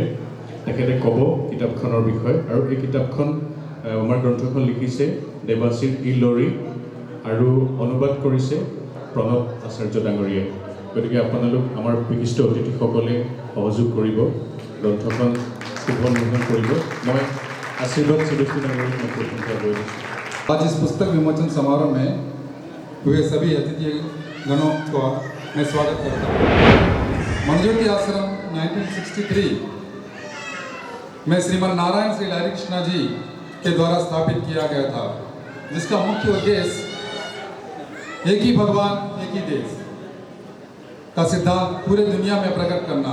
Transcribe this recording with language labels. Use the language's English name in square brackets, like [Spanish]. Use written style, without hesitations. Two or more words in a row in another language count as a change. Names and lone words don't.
[Assamese] তেখেতে ক'ব কিতাপখনৰ বিষয়ে, আৰু এই কিতাপখন আমাৰ গ্ৰন্থখন লিখিছে দেৱাশীষ ইলৰি আৰু অনুবাদ কৰিছে প্ৰণৱ আচাৰ্য ডাঙৰীয়াই। গতিকে আপোনালোক আমাৰ বিশিষ্ট অতিথিসকলে সহযোগ কৰিব, গ্ৰন্থখন শুভ উন্মোচন কৰিব। [Hindi] মই आशीर्वाद चिड़िया नगर आज इस पुस्तक विमोचन समारोह में हुए सभी अतिथि गणों का मैं स्वागत करता हूँ। मनज्योति आश्रम 1963 में श्रीमन नारायण श्री लहरी कृष्णा जी के द्वारा स्थापित किया गया था, जिसका मुख्य उद्देश्य एक ही भगवान एक ही देश का सिद्धांत पूरे दुनिया में प्रकट करना।